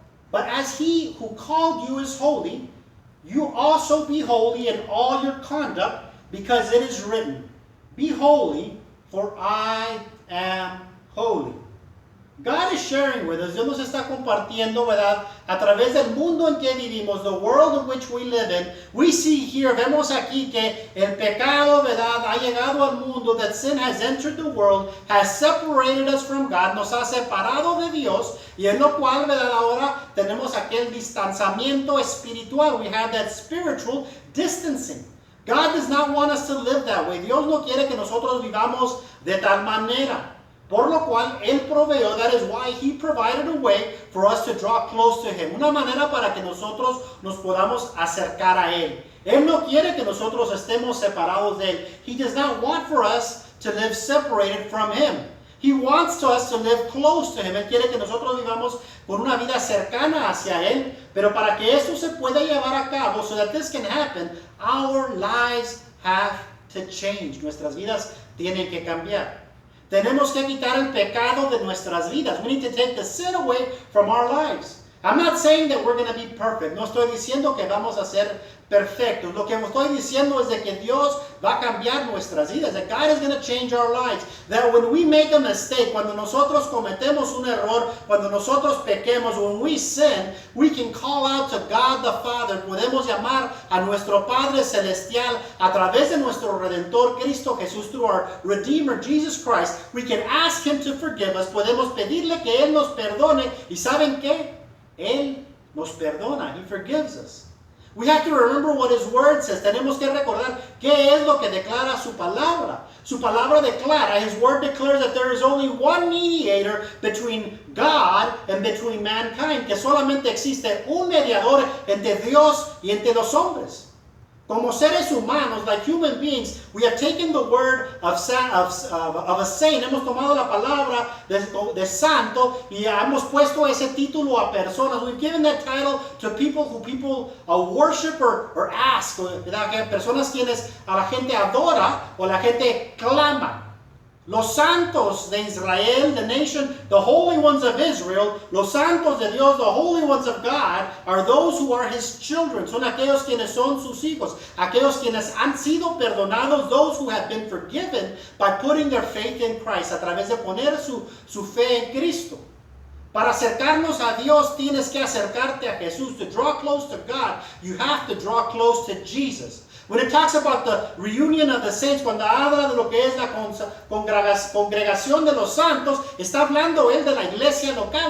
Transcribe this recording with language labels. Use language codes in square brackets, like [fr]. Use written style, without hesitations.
[en] But as he who called you is holy, you also be holy in all your conduct, because it is written, be holy, for I am holy. God is sharing with us, [es] Dios nos está compartiendo, ¿verdad? A través del mundo en que vivimos, [en] the world in which we live in, we see here, [es] vemos aquí que el pecado, ¿verdad? Ha llegado al mundo, [en] that sin has entered the world, has separated us from God, [es] nos ha separado de Dios, y en lo cual, ¿verdad? Ahora tenemos aquel distanciamiento espiritual, [en] we have that spiritual distancing. God does not want us to live that way. [es] Dios no quiere que nosotros vivamos de tal manera. Por lo cual, Él proveyó, [en] that is why He provided a way for us to draw close to Him. [es] Una manera para que nosotros nos podamos acercar a Él. Él no quiere que nosotros estemos separados de Él. [en] He does not want for us to live separated from Him. He wants us to live close to Him. [es] Él quiere que nosotros vivamos por una vida cercana hacia Él. Pero para que esto se pueda llevar a cabo, [en] so that this can happen, our lives have to change. [es] Nuestras vidas tienen que cambiar. Tenemos que quitar el pecado de nuestras vidas. [en] We need to take the sin away from our lives. I'm not saying that we're going to be perfect. [es] No estoy diciendo que vamos a ser perfectos. Lo que estoy diciendo es de que Dios va a cambiar nuestras vidas. [en] That God is going to change our lives. That when we make a mistake, [es] cuando nosotros cometemos un error, cuando nosotros pequemos, [en] when we sin, we can call out to God the Father. [es] Podemos llamar a nuestro Padre Celestial a través de nuestro Redentor Cristo Jesús, [en] through our Redeemer Jesus Christ. We can ask Him to forgive us. [es] Podemos pedirle que Él nos perdone. ¿Y saben qué? Él nos perdona. [en] He forgives us. We have to remember what His Word says. [es] Tenemos que recordar qué es lo que declara su palabra. Su palabra declara, [en] His Word declares that there is only one mediator between God and between mankind. [es] Que solamente existe un mediador entre Dios y entre los hombres. Como seres humanos, [en] like human beings, we have taken the word of a saint, [es] hemos tomado la palabra de santo y hemos puesto ese título a personas. [en] We've given that title to people who people worship or ask, [es] personas quienes a la gente adora o la gente clama. Los santos de Israel, [en] the nation, the holy ones of Israel, [es] los santos de Dios, [en] the holy ones of God, are those who are His children. [es] Son aquellos quienes son sus hijos, aquellos quienes han sido perdonados, [en] those who have been forgiven by putting their faith in Christ, [es] a través de poner su fe en Cristo. Para acercarnos a Dios tienes que acercarte a Jesús. [en] To draw close to God, you have to draw close to Jesus. When it talks about the reunion of the saints, [es] cuando habla de lo que es la congregación de los santos, está hablando él de la iglesia local.